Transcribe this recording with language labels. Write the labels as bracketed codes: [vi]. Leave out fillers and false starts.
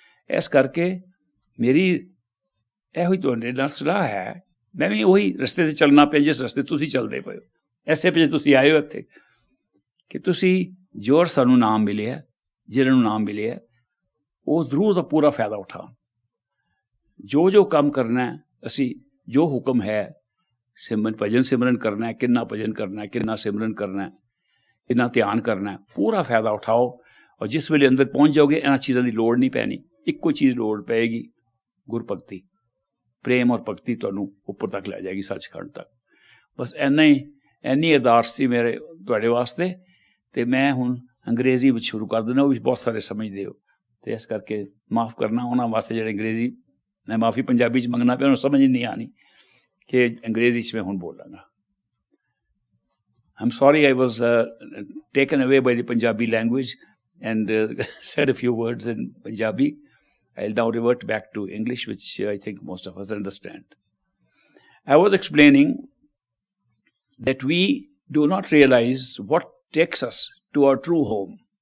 [pa] इस करके मेरी इहो तुहाडे नाल सलाह है, मैं भी उही रस्ते ते चलना पे जिस रस्ते तुसीं चलदे पए हो, ऐसे पे तुसीं आए हो इत्थे कि तुसीं जो सानू नाम मिले है, जिन्हां नूं नाम मिले है, ਉਹ ਜ਼ਰੂਰ ਦਾ ਪੂਰਾ ਫਾਇਦਾ ਉਠਾਉਣ। ਜੋ ਕੰਮ ਕਰਨਾ ਹੈ, ਅਸੀਂ ਜੋ ਹੁਕਮ ਹੈ, ਭਜਨ ਸਿਮਰਨ ਕਰਨਾ ਹੈ, ਕਿੰਨਾ ਭਜਨ ਕਰਨਾ ਹੈ, ਕਿੰਨਾ ਸਿਮਰਨ ਕਰਨਾ ਹੈ, ਕਿੰਨਾ ਧਿਆਨ ਕਰਨਾ ਹੈ, ਪੂਰਾ ਫਾਇਦਾ ਉਠਾਓ। ਔਰ ਜਿਸ ਵੇਲੇ ਅੰਦਰ ਪਹੁੰਚ ਜਾਓਗੇ, ਇਹਨਾਂ ਚੀਜ਼ਾਂ ਦੀ ਲੋੜ ਨਹੀਂ ਪੈਣੀ। ਇੱਕੋ ਚੀਜ਼ ਲੋੜ ਪਏਗੀ, ਗੁਰਭਗਤੀ, ਪ੍ਰੇਮ ਔਰ ਭਗਤੀ ਤੁਹਾਨੂੰ ਉੱਪਰ ਤੱਕ ਲੈ ਜਾਏਗੀ, ਸੱਚਖੰਡ ਤੱਕ। ਬਸ ਇੰਨੀ ਅਰਦਾਸ ਸੀ ਮੇਰੇ ਤੁਹਾਡੇ ਵਾਸਤੇ। ਅਤੇ ਮੈਂ ਹੁਣ ਅੰਗਰੇਜ਼ੀ ਵਿੱਚ ਸ਼ੁਰੂ ਕਰ ਦਿੰਦਾ, ਉਹ ਵੀ ਬਹੁਤ ਸਾਰੇ ਸਮਝਦੇ ਹੋ, ਅਤੇ ਇਸ ਕਰਕੇ ਮਾਫ਼ ਕਰਨਾ ਉਹਨਾਂ ਵਾਸਤੇ ਜਿਹੜੇ ਅੰਗਰੇਜ਼ੀ, ਮੈਂ ਮਾਫ਼ੀ ਪੰਜਾਬੀ 'ਚ ਮੰਗਣਾ ਪਿਆ, ਉਹਨੂੰ ਸਮਝ ਨਹੀਂ ਆਉਣੀ ਕਿ ਅੰਗਰੇਜ਼ੀ 'ਚ ਮੈਂ ਹੁਣ ਬੋਲਾਂਗਾ। [en] I'm sorry I was taken away by the Punjabi language and said a few words in Punjabi. I'll now revert back to English, which I think most of us understand. I was explaining that we do not realize what takes us to our true home.